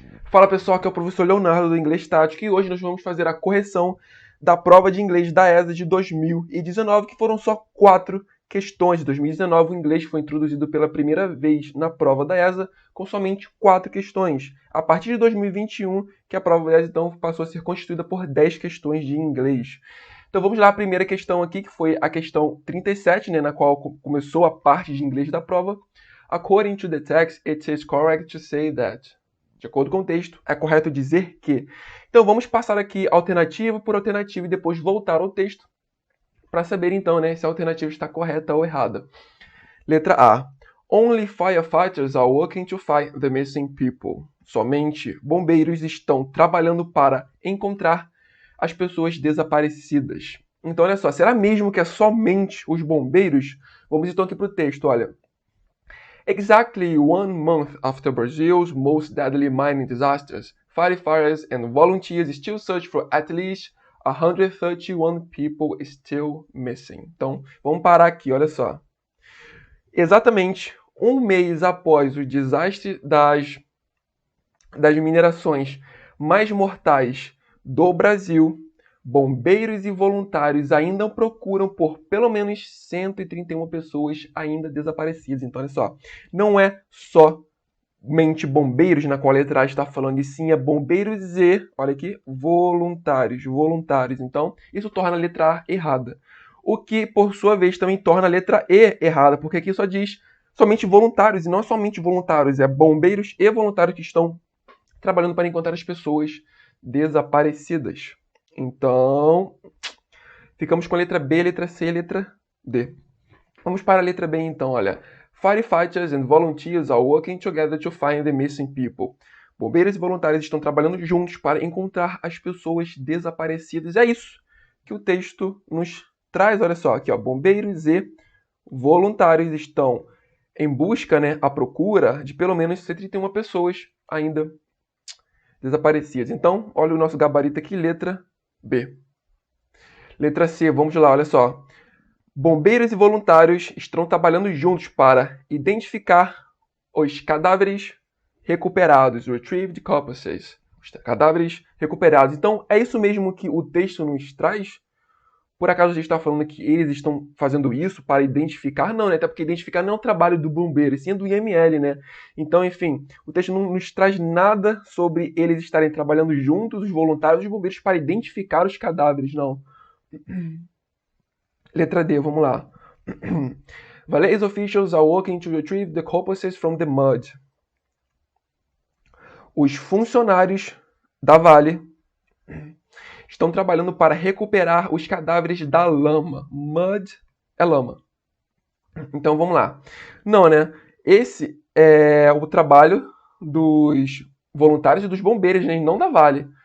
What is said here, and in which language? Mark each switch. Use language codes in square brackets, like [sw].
[pt] Fala pessoal, aqui é o professor Leonardo do Inglês Tático e hoje nós vamos fazer a correção da prova de inglês da ESA de 2019, que foram só 4 questões. Em 2019 o inglês foi introduzido pela primeira vez na prova da ESA com somente 4 questões. A partir de 2021, que a prova da ESA então passou a ser constituída por 10 questões de inglês. Então vamos lá, a primeira questão aqui, que foi a questão 37, na qual começou a parte de inglês da prova. [en] According to the text, it is correct to say that. [pt] De acordo com o texto, é correto dizer que. Então vamos passar aqui alternativa por alternativa e depois voltar ao texto para saber então, se a alternativa está correta ou errada. Letra A. [en] Only firefighters are working to find the missing people. [pt] Somente bombeiros estão trabalhando para encontrar as pessoas desaparecidas. Então olha só, será mesmo que é somente os bombeiros? Vamos então aqui para o texto, olha. [en] Exactly 1 month after Brazil's most deadly mining disasters, firefighters and volunteers still search for at least 131 people still missing. [pt] Então, vamos parar aqui, olha só. Exatamente um mês após o desastre das minerações mais mortais do Brasil, bombeiros e voluntários ainda procuram por pelo menos 131 pessoas ainda desaparecidas. Então, olha só, não é somente bombeiros, na qual a letra A está falando, e sim é bombeiros e, olha aqui, voluntários. Então, isso torna a letra A errada. O que, por sua vez, também torna a letra E errada, porque aqui só diz somente voluntários, e não é somente voluntários, é bombeiros e voluntários que estão trabalhando para encontrar as pessoas desaparecidas. Então, ficamos com a letra B, a letra C e a letra D. Vamos para a letra B então, olha. [en] Firefighters and volunteers are working together to find the missing people. [pt] Bombeiros e voluntários estão trabalhando juntos para encontrar as pessoas desaparecidas. É isso que o texto nos traz, olha só, aqui ó, bombeiros e voluntários estão em busca, à procura de pelo menos 131 pessoas ainda desaparecidas. Então, olha o nosso gabarito aqui, letra B. Letra C, vamos lá, olha só. Bombeiros e voluntários estão trabalhando juntos para identificar os cadáveres recuperados, [en] retrieved corpses, [pt] os cadáveres recuperados. Então, é isso mesmo que o texto nos traz? Por acaso a gente está falando que eles estão fazendo isso para identificar? Não, até porque identificar não é o trabalho do bombeiro, e sim do IML, Então, enfim, o texto não nos traz nada sobre eles estarem trabalhando juntos, os voluntários e os bombeiros, para identificar os cadáveres, não. Letra D, vamos lá. [en] Valais officials are working to retrieve the corpses from the mud. [pt] Os funcionários da Vale estão trabalhando para recuperar os cadáveres da lama. Mud é lama. Então vamos lá. Não, Esse é o trabalho dos voluntários e dos bombeiros, não da Vale.